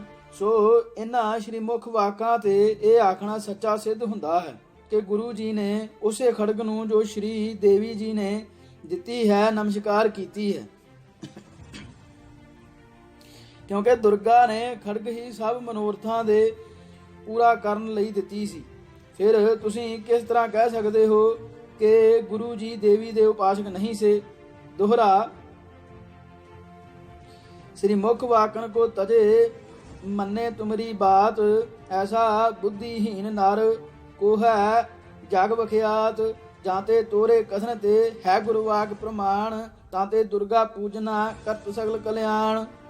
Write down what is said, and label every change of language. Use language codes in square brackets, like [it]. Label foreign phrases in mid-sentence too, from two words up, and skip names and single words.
[pa] ਸੋ ਇਹਨਾਂ ਸ਼੍ਰੀ ਮੁਖ ਵਾਕਾਂ ਤੇ ਇਹ ਆਖਣਾ ਸੱਚਾ ਸਿੱਧ ਹੁੰਦਾ ਹੈ ਕਿ ਗੁਰੂ ਜੀ ਨੇ ਉਸੇ ਖੜਗ ਨੂੰ ਜੋ ਸ਼੍ਰੀ ਦੇਵੀ ਜੀ ਨੇ ਦਿੱਤੀ ਹੈ ਨਮਸਕਾਰ ਕੀਤੀ ਹੈ, ਕਿਉਂਕਿ ਦੁਰਗਾ ਨੇ ਖੜਗ ਹੀ ਸਭ ਮਨੋਰਥਾਂ ਦੇ ਪੂਰਾ ਕਰਨ ਲਈ ਦਿੱਤੀ ਸੀ। ਫਿਰ ਤੁਸੀਂ ਕਿਸ ਤਰ੍ਹਾਂ ਕਹਿ ਸਕਦੇ ਹੋ ਕਿ ਗੁਰੂ ਜੀ ਦੇਵੀ ਦੇ ਉਪਾਸਕ ਨਹੀਂ ਸੇ। [bra] ਦੋਹਰਾ श्री मुख वाकन को तजे मन्ने तुमरी बात ऐसा बुद्धिहीन नर को है जग बख्यात जाते तोरे कथन ते है गुरुवाक प्रमाण ताते दुर्गा पूजना करत सगल कल्याण।